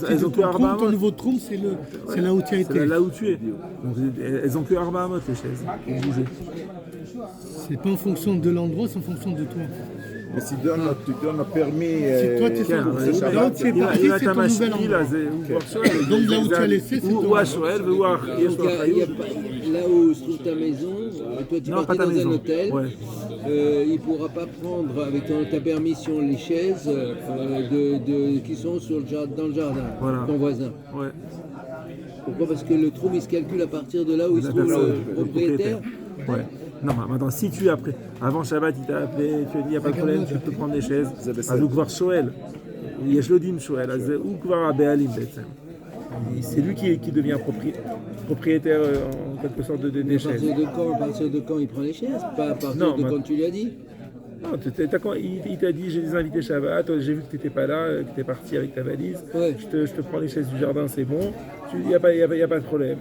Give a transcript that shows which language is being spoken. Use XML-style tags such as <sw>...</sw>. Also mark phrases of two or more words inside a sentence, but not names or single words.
<fr>elles de ont ton que trompe, Arba ton Amot. nouveau trompe, c'est là où tu as C'est été. là où tu es. Donc elles ont que</fr> <he>ארבע אמות,</he> <fr>les chaises, pour bouger. C'est pas en fonction de l'endroit, c'est en fonction de toi. Mais si tu donnes un permis... Si toi tu es</fr> <he>כן,</he> <fr>sur</fr> <he>אבל</he> <fr>là où tu es parti,</fr> <he>אם</he> <fr>c'est</fr> <he>אתה</he> <fr>ton nouvel</fr> <he>משפיל,</he> <fr>endroit.</fr> <he>אז הוא כבר שואל.</he> <fr>Donc là où tu as laissé, c'est</fr> <he>הוא</he> <fr>ton</fr> <he>השואל ויש לו</he> <fr>Donc, il y a</fr> <he>אחריות.</he> <fr>là où se trouve ta maison, toi tu Non, pas partais ta dans maison. un hôtel, Ouais. il ne pourra pas prendre avec ta permission les chaises qui sont dans le jardin, Voilà. ton voisin. Ouais. Pourquoi? Parce que le trou il se calcule à partir de là où il se La trouve personne, le propriétaire. Ouais. Non, mais maintenant, si tu après, avant Shabbat, il t'a appelé, tu as dit, il n'y a pas de problème, tu peux prendre des chaises.</fr> <he>אז הוא כבר שואל, יש לו דין שואל, אז הוא כבר הבעלים בעצם.</he> <fr>C'est lui qui devient propriétaire en quelque sorte des À chaises. partir de quand il prend les chaises? Pas à partir Non, de mais- quand tu lui as dit. Non, il t'a dit, j'ai des invités Shabbat, j'ai vu que tu n'étais pas là, que tu es parti avec ta valise, Ouais. je te prends les chaises du jardin, c'est bon, il n'y a pas de problème.</fr>